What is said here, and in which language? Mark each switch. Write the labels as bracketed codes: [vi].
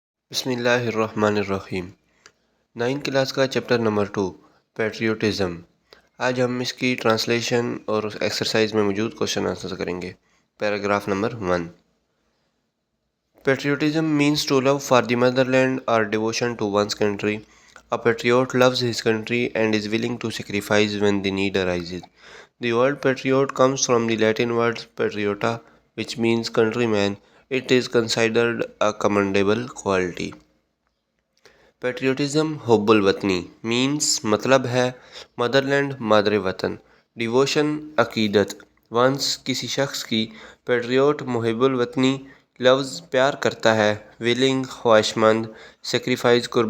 [ur] بسم اللہ الرحمن الرحیم۔ 9 کلاس کا چیپٹر نمبر 2، پیٹریوٹزم۔ آج ہم اس کی ٹرانسلیشن اور ایکسرسائز میں موجود کوشچن آنسر کریں گے۔ Paragraph number 1۔ Patriotism [en] means to love for the motherland or devotion to one's country. A patriot loves his country and is willing to sacrifice when the need arises. The word patriot comes from the Latin word patriota, which means countryman. It is considered a commendable quality. [ur] Patriotism حب الوطنی means مطلب ہے mother land مادر وطن، devotion عقیدت، once کسی شخص کی، پیٹریوٹ محب الوطنی، لفظ پیار کرتا ہے، ویلنگ خواہش مند، سیکریفائز